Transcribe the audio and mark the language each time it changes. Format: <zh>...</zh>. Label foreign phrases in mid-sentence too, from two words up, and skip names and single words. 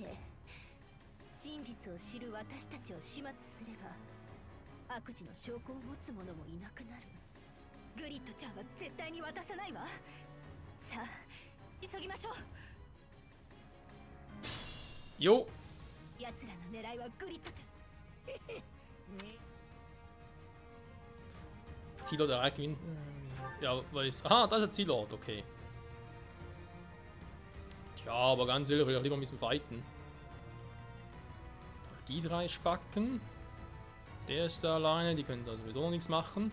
<ja>で、真実を知る私たちを始末すれば悪事の証拠を持つ者もいなくなる。グリッドちゃんは絶対に渡さないわ。さあ急ぎましょう。</ja> <de>Jo.</de> <ja>奴らの狙いはグリッドちゃん。</ja> <de>Zielort erreicht gewinnen. Ja, weiß. Aha, das ist der Zielort, okay. Tja, aber ganz ehrlich, ich will auch lieber ein bisschen fighten. Die drei Spacken. Der ist da alleine, die können da sowieso noch nichts machen.</de>